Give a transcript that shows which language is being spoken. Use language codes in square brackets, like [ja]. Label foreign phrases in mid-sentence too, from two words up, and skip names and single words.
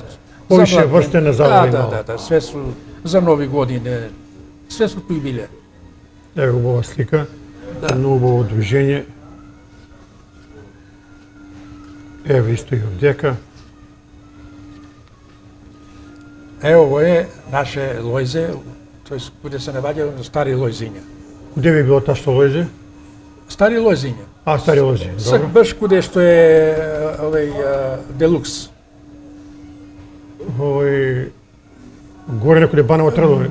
[mk] Повише врсте на забави имало. Да, све су за нови години, све су тој биле. Еве убава слика, Да. едно убаво движење. Еве исто и овдека. [sr] Ovo je naše Lojze, [mk] тој куде се наоѓа Стари Лојзиња. Куде би било ташто Лојзе? Стари Лојзиња. Стари Лојзе, Сак добро. баш куде што е овој Делукс. Овој горе некоде Баново Трдови.